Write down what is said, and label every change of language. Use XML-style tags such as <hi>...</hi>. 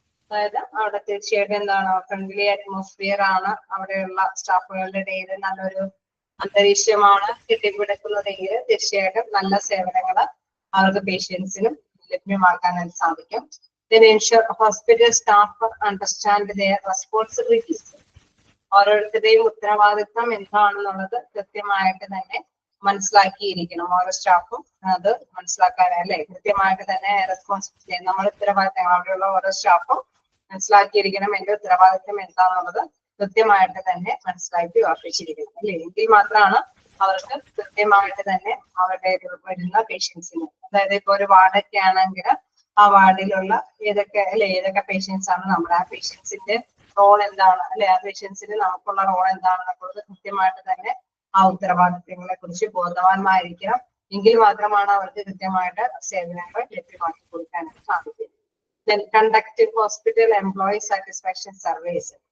<ml>അതായത് അവിടെ തീർച്ചയായിട്ടും എന്താണ് ഫ്രണ്ട്ലി അറ്റ്മോസ്ഫിയർ ആണ് അവിടെയുള്ള സ്റ്റാഫുകളുടെ ഇടയിൽ നല്ലൊരു അന്തരീക്ഷമാണ് കെട്ടിപ്പിടിക്കുന്നതെങ്കിൽ തീർച്ചയായിട്ടും നല്ല സേവനങ്ങൾ അവർക്ക് പേഷ്യൻസിനും ലഭ്യമാക്കാനായിട്ട് സാധിക്കും.</ml> <en>Then ensure hospital staff understand their responsibilities.</en> <ml>ഓരോരുത്തരുടെയും ഉത്തരവാദിത്വം എന്താണെന്നുള്ളത് കൃത്യമായിട്ട് തന്നെ മനസ്സിലാക്കിയിരിക്കണം. ഓരോ സ്റ്റാഫും അത് മനസ്സിലാക്കാനല്ലേ കൃത്യമായിട്ട് തന്നെ റെസ്പോൺസിബിലിറ്റി നമ്മൾ ഉത്തരവാദിത്തങ്ങൾ അവിടെയുള്ള ഓരോ സ്റ്റാഫും മനസ്സിലാക്കിയിരിക്കണം. എന്റെ ഉത്തരവാദിത്വം എന്താണെന്നുള്ളത് കൃത്യമായിട്ട് തന്നെ മനസ്സിലാക്കി ഉറപ്പിച്ചിരിക്കണം അല്ലേ. എങ്കിൽ മാത്രമാണ് അവർക്ക് കൃത്യമായിട്ട് തന്നെ അവരുടെ വരുന്ന പേഷ്യൻസിന്, അതായത് ഇപ്പൊ ഒരു വാർഡൊക്കെ ആണെങ്കിൽ ആ വാർഡിലുള്ള ഏതൊക്കെ അല്ലെ ഏതൊക്കെ പേഷ്യൻസ് ആണ് നമ്മുടെ ആ പേഷ്യൻസിന്റെ റോൾ എന്താണ് അല്ലെ, ആ പേഷ്യൻസിന് നമുക്കുള്ള റോൾ എന്താണെന്നുള്ളത് കൃത്യമായിട്ട് തന്നെ ആ ഉത്തരവാദിത്തങ്ങളെ കുറിച്ച് ബോധവാന്മാരായിരിക്കണം. എങ്കിൽ മാത്രമാണ് അവർക്ക് കൃത്യമായിട്ട് സേവനങ്ങൾ ലഭ്യമാക്കി കൊടുക്കാനായിട്ട് സാധിക്കും.</ml> <en>Then conduct hospital employee satisfaction surveys.</en>